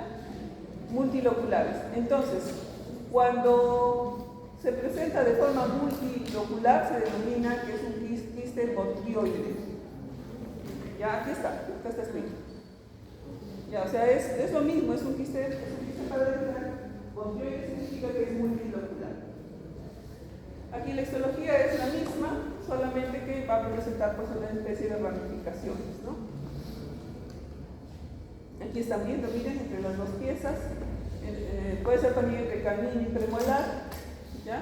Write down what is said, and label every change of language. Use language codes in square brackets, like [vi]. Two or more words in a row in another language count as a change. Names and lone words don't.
[es] Multiloculares. Entonces, cuando se presenta de forma multilocular, se denomina que es un quiste botrioide. Ya, aquí está escrito. Ya, o sea, es lo mismo, es un quiste paradental. Botrioide significa que es multilocular. Aquí la histología es la misma, solamente que va a presentar pues una especie de ramificaciones, ¿no? Aquí están viendo, miren, entre las dos piezas, puede ser también entre canino y premolar, ¿ya?